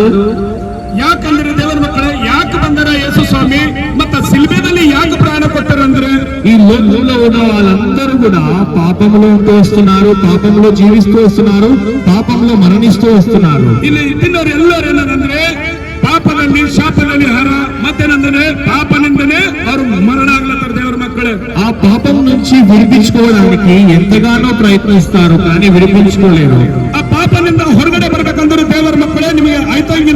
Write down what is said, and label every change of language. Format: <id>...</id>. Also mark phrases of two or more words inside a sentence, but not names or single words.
<kn>ಯಾಕಂದ್ರೆ ದೇವರ ಮಕ್ಕಳೇ, ಯಾಕೆ ಬಂದರ ಯೇಸು ಸ್ವಾಮಿ ಮತ್ತ ಸಿಲ್ಬೆದಲ್ಲಿ ಯಾಕೆ ಪ್ರಾಣ ಕೊಟ್ಟರಂದ್ರೆ,</kn> <te>ఈ లోకంలో ఉన్న వాళ్ళందరూ కూడా పాపంలో ఉంటూ వస్తున్నారు, పాపంలో జీవిస్తూ వస్తున్నారు, పాపంలో మరణిస్తూ వస్తున్నారు.</te> <kn>ಇಲ್ಲಿ ಇದ್ದಿನವ್ರು ಎಲ್ಲರೂ ಏನಂದ್ರೆ ಪಾಪದಲ್ಲಿ ಶಾಪದಲ್ಲಿ ಹಾರ ಮತ್ತೇನಂದ್ರೆ ಪಾಪನಿಂದನೇ ಅವರು ಮರಣ ಆಗ್ಲತ್ತಾರ. ದೇವರ ಮಕ್ಕಳೇ,</kn> <te>ఆ పాపం నుంచి విడిపించుకోవడానికి ఎంతగానో ప్రయత్నిస్తారు, కానీ విడిపించుకోలేరు.</te> <kn>ಆ ಪಾಪನಿಂದ ಹೊರಗಡೆ ಬರ್ಬೇಕಂದ್ರೆ ದೇವರ ಮಕ್ಕಳೇ ನಿಮಗೆ ಆಯ್ತಾಗಿಲ್ಲ.</kn>